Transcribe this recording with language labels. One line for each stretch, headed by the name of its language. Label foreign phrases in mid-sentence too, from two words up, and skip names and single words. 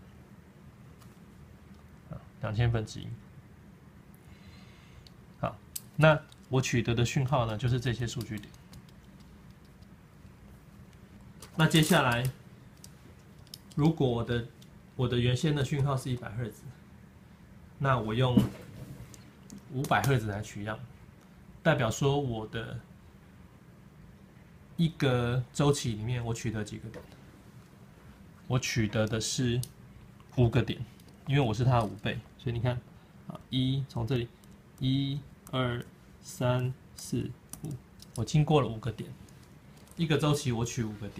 Chinese: ，2000 分之一，好，那我取得的訊號呢就是這些數據點，那接下來。如果我的原先的訊號是100赫茲，那我用500 赫茲來取樣，代表說我的一個週期裡面我取得幾個點？我取得的是5個點，因為我是它的5倍，所以你看，啊，從這裡1、2、3、4、5，我經過了5個點，一個週期我取5個點。